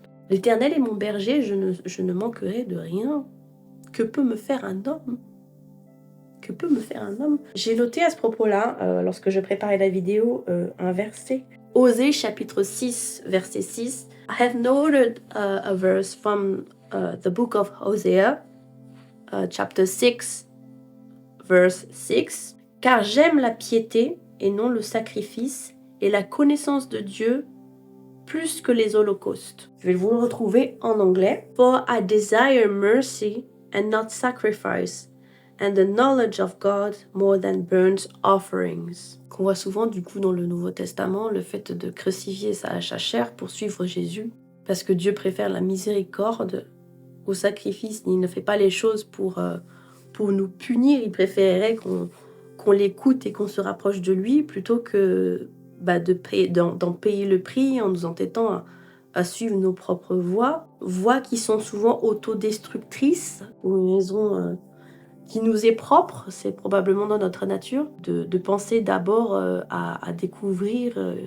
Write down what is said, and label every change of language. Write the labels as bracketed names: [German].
[French] L'Éternel est mon berger, je ne manquerai de rien. Que peut me faire un homme ? Que peut me faire un homme ? J'ai noté à ce propos-là, lorsque je préparais la vidéo, un verset. Osée, chapitre 6, verset 6. [English] I have noted a verse from the book of Hosea, chapter 6, verse 6. [French] Car j'aime la piété et non le sacrifice, et la connaissance de Dieu plus que les holocaustes. Je vais vous le retrouver en anglais. [English] For I desire mercy and not sacrifice, and the knowledge of God more than burnt offerings. [French] Qu'on voit souvent du coup dans le Nouveau Testament, le fait de crucifier sa chair pour suivre Jésus, parce que Dieu préfère la miséricorde au sacrifice. Il ne fait pas les choses pour pour nous punir. Il préférerait qu'on l'écoute et qu'on se rapproche de lui plutôt que d'en payer le prix en nous entêtant à suivre nos propres voies qui sont souvent autodestructrices pour une raison qui nous est propre, c'est probablement dans notre nature, de penser d'abord à découvrir